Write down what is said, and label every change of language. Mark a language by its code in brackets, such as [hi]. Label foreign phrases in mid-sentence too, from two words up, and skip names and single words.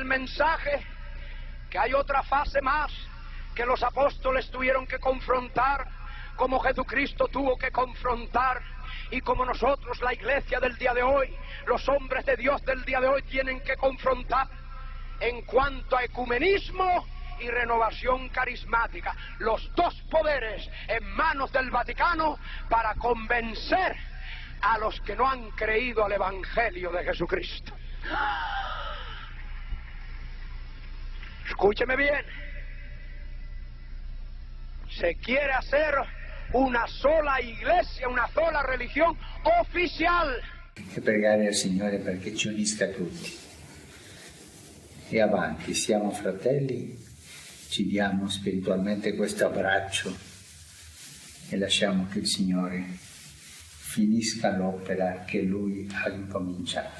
[es] mensaje que hay otra fase más que los apóstoles tuvieron que confrontar, como Jesucristo tuvo que confrontar, y como nosotros, la iglesia del día de hoy, los hombres de Dios del día de hoy, tienen que confrontar en cuanto a ecumenismo y renovación carismática, los dos poderes en manos del Vaticano para convencer a los que no han creído al Evangelio de Jesucristo. Escúcheme bien. Se quiere hacer una sola iglesia, [it] una sola religione ufficiale. E pregare al Signore perché ci unisca tutti. E avanti, siamo fratelli, ci diamo spiritualmente questo abbraccio e lasciamo che il Signore finisca l'opera che Lui ha incominciato.